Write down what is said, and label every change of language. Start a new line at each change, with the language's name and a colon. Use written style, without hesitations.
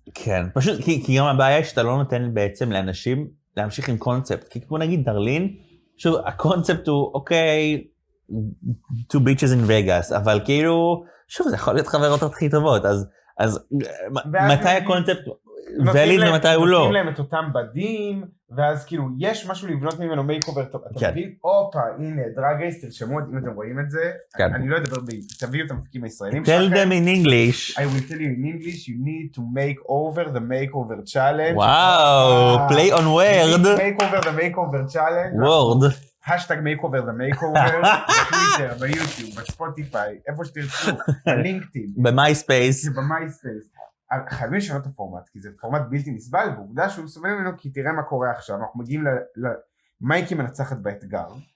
Hebrew: כן, פשוט, כי גם הבעיה היא שאתה לא נותן בעצם לאנשים להמשיך עם קונספט, כי כמו נגיד דרלין, שוב, הקונספט הוא, אוקיי,
English: two bitches in Vegas,
Hebrew: אבל כאילו, שוב, זה יכול להיות חברות הכי טובות, אז מתי הקונספט וליד ומתי הוא לא? נותנים להם את אותם בדים, ואז כאילו יש משהו לבנות ממנו מייק אובר טוב, אתה מבין? אופה, הנה, דרג רייס, תרשמו, אם אתם רואים את זה, אני לא אדבר תביאו את המפקים הישראלים שלכם.
English: Tell them in English. I will tell you in English, you need to make over the makeover challenge. וואו, play on word. Make over the makeover challenge. word.
Hebrew: השטג
English: make over the makeover,
Hebrew: בטוויטר, ביוטיוב, בספוטיפיי, איפה שתרצו, בלינקדאין. במייספייס. במייספייס. חייבים לשנות את הפורמט, כי זה פורמט בלתי נסבל, ועובדה שהוא סובל ממנו, כי תראה מה קורה עכשיו, אנחנו מגיעים למייקי מנצחת באתגר.